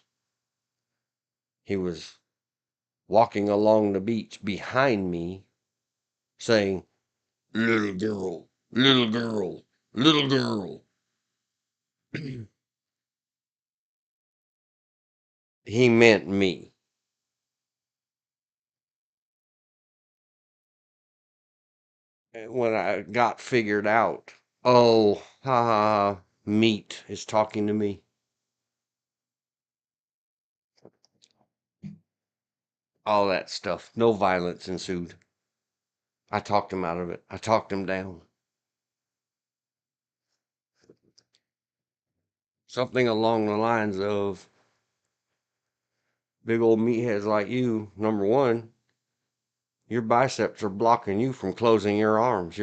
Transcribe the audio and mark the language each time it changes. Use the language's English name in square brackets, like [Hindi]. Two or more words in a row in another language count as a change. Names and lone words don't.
[English] He was walking along the beach behind me saying, little girl, little girl, little girl. He meant me. When I got figured out, oh, ha ha, ha, meat is talking to me. All that stuff. No violence ensued. I talked him out of it. I talked him down. Something along the lines of big old meatheads like you, number one, your biceps are blocking you from closing your arms.